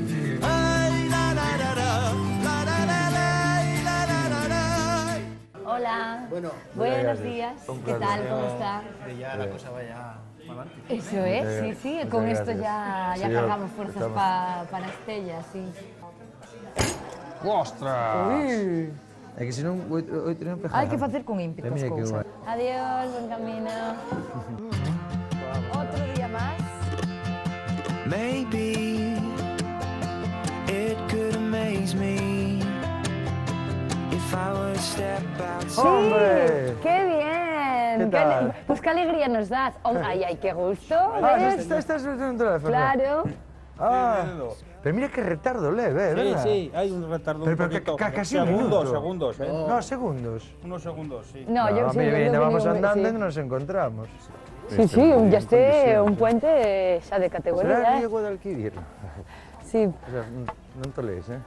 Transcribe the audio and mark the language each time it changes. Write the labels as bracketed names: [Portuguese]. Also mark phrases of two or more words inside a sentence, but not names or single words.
[Spanish] Hola. Bueno, Buenos días. ¿Qué tal? ¿Cómo está? que ya la cosa vaya para adelante. Eso es, sí, sí. Con esto ya Sí, cargamos fuerzas estamos- para Estella, sí. Ostras! Uy. [Galician] É que senón [Spanish] hoy tenemos que [Galician] Hai que facer con ímpetu as [Spanish] Mira que [Galician] cousas. [Spanish] guai. Adiós, buen camino. Otro día más. [English] Maybe it could amaze me if I would step outside. [Spanish] ¡Hombre! ¡Qué bien! ¿Qué tal? Pues qué alegría nos das. Ay, ay, qué gusto. Ah, ¿ves? estás en un teléfono. Claro. Ah, pero mira qué retardo leve, ¿verdad? Sí, hay un retardo Pero un poquito. casi un segundos, minuto. segundos, ¿eh? No, segundos. Unos segundos, sí. No, yo sí. mira, vamos andando sí. y nos encontramos. Sí, sí, ya esté un puente xa de Será categoría. Río Guadalquivir. Sí. O sea, [Galician] non te lees,